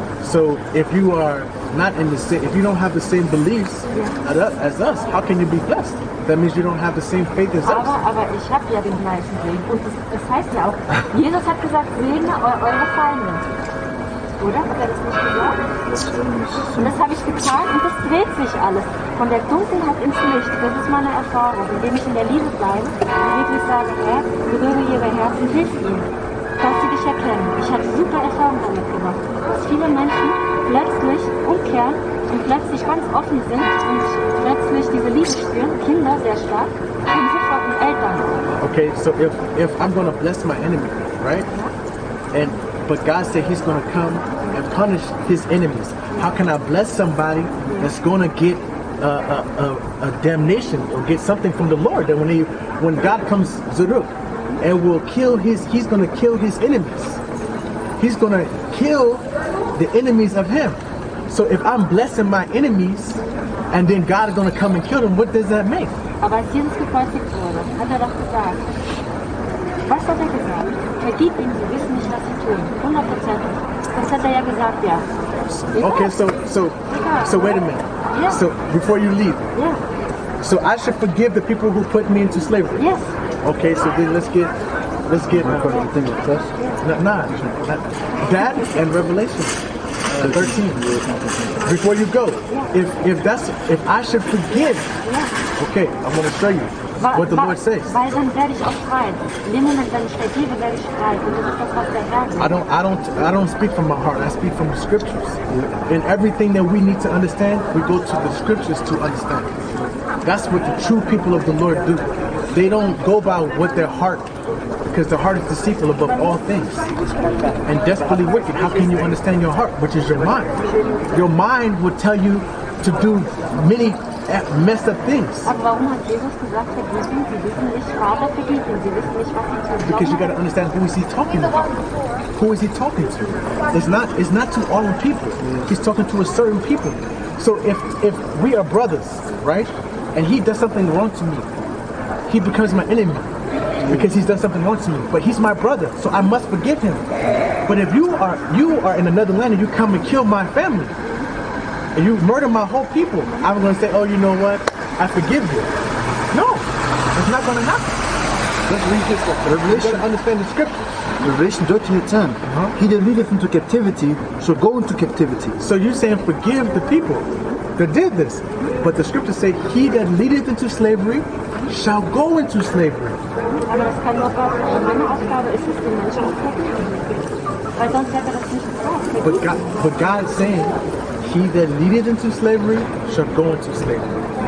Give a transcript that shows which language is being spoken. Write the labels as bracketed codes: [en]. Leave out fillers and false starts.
[en] So if you are not in the same, if you don't have the same beliefs as us, how can you be blessed? That means you don't have the same faith as us. [de] Aber ich habe ja den gleichen Segen. Und das heißt ja auch, Jesus hat gesagt, segne eure Feinde. Oder? Hat er das nicht gesagt? Und das habe ich getan und das dreht sich alles. Von der Dunkelheit ins Licht. Das ist meine Erfahrung. Indem ich in der Liebe bleibe und wirklich sage, Herr, berühre ihre Herzen, hilf ihnen, dass sie dich erkennen. Ich habe super Erfahrungen damit gemacht. Dass viele Menschen plötzlich umkehren und plötzlich ganz offen sind und plötzlich diese Liebe spüren. Kinder sehr stark und sofort mit Eltern. [en] Okay, so if I'm going to bless my enemy, right? But God said He's going to come and punish His enemies. How can I bless somebody that's going to get a damnation or get something from the Lord? That when God comes [de] Zuruk [en] and will kill He's going to kill His enemies. He's going to kill the enemies of Him. So if I'm blessing my enemies and then God is going to come and kill them, what does that mean? [de] Aber als Jesus gekreuzigt wurde, hat er doch gesagt, was hat er gesagt? Vergib ihnen, sie wissen nicht, was sie tun. 100%. Das hat er ja gesagt, ja. [en] Okay, so wait a minute. Yeah. So before you leave, so I should forgive the people who put me into slavery. Yes. Okay, so then let's get that and Revelation 13. Before you go, if I should forgive, okay, I'm going to show you what the Lord says. [de] Weil dann werde ich auch frei. In dem Moment, wenn ich vergebe, werde ich frei. Und das ist das, was der sagt. [en] I don't speak from my heart. I speak from the scriptures. And everything that we need to understand, we go to the scriptures to understand. That's what the true people of the Lord do. They don't go by what their heart, because the heart is deceitful above all things and desperately wicked. How can you understand your heart, which is your mind? Your mind will tell you to do many messed up things. [de] Aber warum hat Jesus gesagt, vergeben? Sie wissen nicht, Vater, vergeben. Sie wissen nicht, was sie tun. [en] Because you got to understand who is He talking about. Who is He talking to? It's not to all people. He's talking to a certain people. So if we are brothers, right, and he does something wrong to me, he becomes my enemy because he's done something wrong to me. But he's my brother, so I must forgive him. But if you are in another land and you come and kill my family, and you murder my whole people, I'm going to say, oh, you know what? I forgive you. No, it's not going to happen. Let's read this. You got to understand the scripture. Revelation 13:10. He that leadeth into captivity shall go into captivity. So you're saying forgive the people that did this. But the scriptures say, he that leadeth into slavery shall go into slavery. [de] Aber das kann nur Gott. Also meine Aufgabe ist es, den Menschen zu vergeben. Weil sonst hätte er das nicht gesagt. [en] But God is saying, he that leadeth into slavery shall go into slavery.